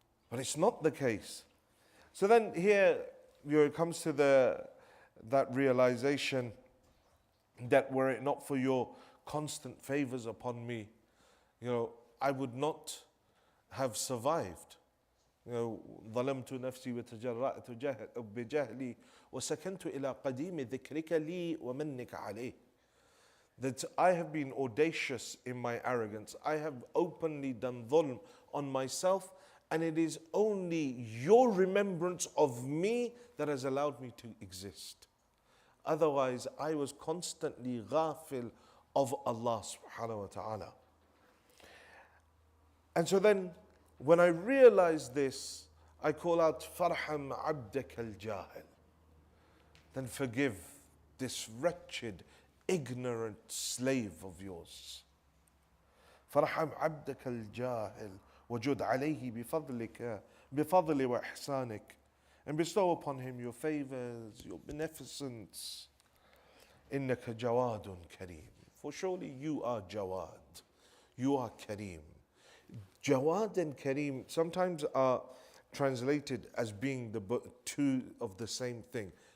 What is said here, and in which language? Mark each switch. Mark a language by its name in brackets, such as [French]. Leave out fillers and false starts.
[English] But it's not the case. So then here it comes to that realization that were it not for your constant favors upon me, I would not have survived. [Arabic] ظلمت نفسي وتجرأت بجهلي وسكنت إلى قديم ذكرك لي ومنك عليه. [English] That I have been audacious in my arrogance. I have openly done dhulm on myself, and it is only your remembrance of me that has allowed me to exist. Otherwise, I was constantly ghafil of Allah subhanahu wa ta'ala. And so then, when I realize this, I call out, [Arabic] Farham abdak al-jahil. [English] Then forgive this wretched, ignorant slave of yours. [Arabic] Farham abdak al-jahil. وجد عليه بفضلك بفضل وإحسانك. [English] And bestow upon him your favors, your beneficence. [Arabic] إنك جواد كريم. [English] For surely you are Jawad. You are Kareem. Jawad and Kareem sometimes are translated as being two of the same thing.